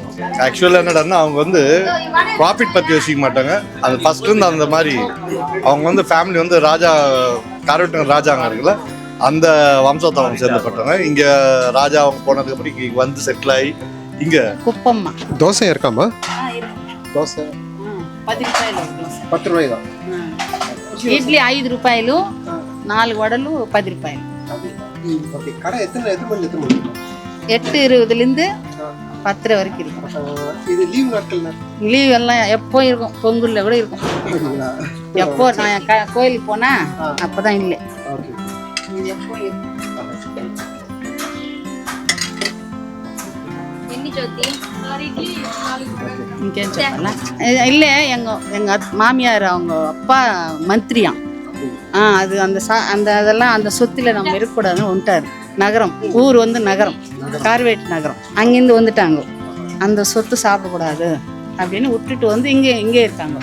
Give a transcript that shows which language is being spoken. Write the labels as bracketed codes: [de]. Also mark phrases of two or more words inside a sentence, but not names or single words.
[ta] ஆக்சுவலாக என்னடான்னா அவங்க வந்து ப்ராஃபிட் பற்றி யோசிக்க மாட்டாங்க. அது ஃபஸ்ட்லேருந்து அந்த மாதிரி அவங்க வந்து ஃபேமிலி வந்து ராஜா காரவெட்டுங்க ராஜாங்க இருக்குல்ல, அந்த வம்சத்தை அவங்க சேர்ந்துப்பட்டவங்க. இங்கே ராஜா அவங்க போனதுக்கப்புறம் இங்கே வந்து செட்டில் ஆகி இங்கே குப்பம்மா தோசை இருக்காமா? [te] దోశ 10 రూపాయలు ఇడ్లీ 5 రూపాయలు, 4 వడలు 10 రూపాయలు. [ta] ஓகே. கடை எத்தனை மணி? 8:20லேருந்து 10 வரைக்கும் இருக்கும். இது லீவ் நாட்கள்? லீவ் எல்லாம் எப்போ இருக்கும், பொங்கல்ல கூட இருக்கும். எப்போ நான் கோயிலுக்கு போனா அப்பதான் இல்லை. இது எப்போ இருக்கும். [te] ఇంకేం చెప్పాలా? [ta] ఇల్లే எங்க மாமியார் அவங்க அப்பா மந்திரியாம். அது அந்த அதெல்லாம் அந்த சொத்துல நம்ம இருக்கக்கூடாதுன்னு வந்துட்டாரு. நகரம் ஊர் வந்து நகரம், கார்வேட் நகரம். அங்கேருந்து வந்துட்டாங்க. அந்த சொத்து சாப்பிடக்கூடாது அப்படின்னு விட்டுட்டு வந்து இங்கே இருக்காங்க.